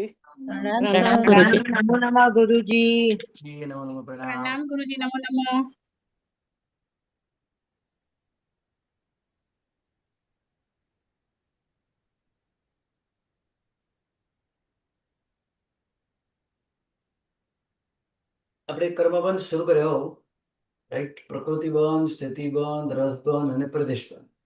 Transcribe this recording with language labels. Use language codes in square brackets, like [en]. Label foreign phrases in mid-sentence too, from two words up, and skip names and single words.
[hi] प्रणाम गुरुजी। नमो नमः गुरुजी। जी नमो नमः प्रणाम प्रणाम गुरुजी नमो नमः। [gu] આપણે કર્મબંધ શરૂ કર્યો રાઈટ પ્રકૃતિબંધ સ્થિતિબંધ રસબંધ અને પ્રદેશબંધ